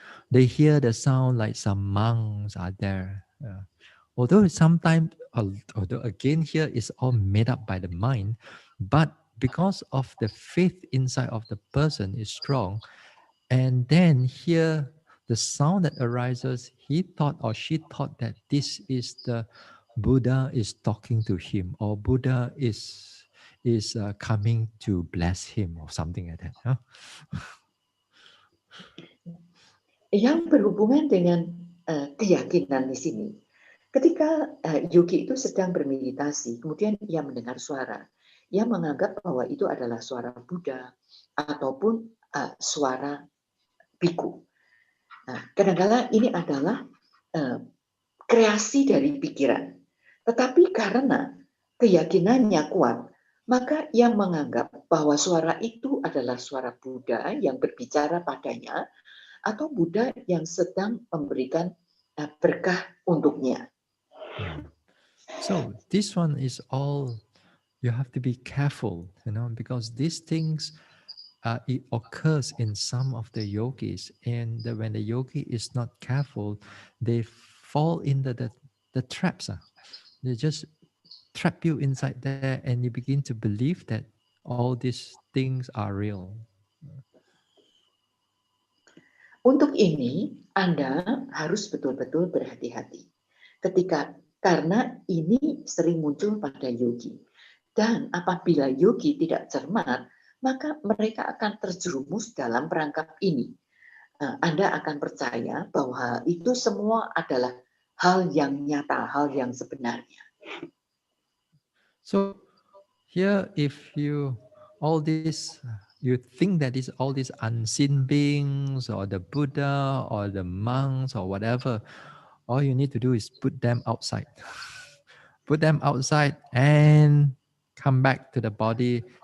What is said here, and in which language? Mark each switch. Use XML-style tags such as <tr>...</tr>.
<en>They hear the sound like some monks are there. Although sometimes, although again here is all made up by the mind, but because of the faith inside of the person is strong, and then here the sound that arises, he thought or she thought that this is the Buddha is talking to him, or Buddha is coming to bless him, or something like that. Huh?</en> <id>Yang berhubungan dengan keyakinan di sini, ketika yogi itu sedang bermeditasi, kemudian ia mendengar suara, ia menganggap bahwa itu adalah suara Buddha ataupun suara biku. Nah, kadang-kadang ini adalah kreasi dari pikiran. Tetapi karena keyakinannya kuat, maka ia menganggap bahwa suara itu adalah suara Buddha yang berbicara padanya atau Buddha yang sedang memberikan berkah untuknya.</id> <en>So this one is all, you have to be careful, because these things it occurs in some of the yogis, and when the yogi is not careful, they fall into the traps. They just trap you inside there, and you begin to believe that all these things are real.</en> <id>Untuk ini, Anda harus betul-betul berhati-hati. Karena ini sering muncul pada yogi. Dan apabila yogi tidak cermat, maka mereka akan terjerumus dalam perangkap ini. Anda akan percaya bahwa itu semua adalah hal yang nyata, hal yang sebenarnya.</id> <en>So here, if all this, you think that is all these unseen beings or the Buddha or the monks or whatever, all you need to do is put them outside. Put them outside and come back to the body.</en>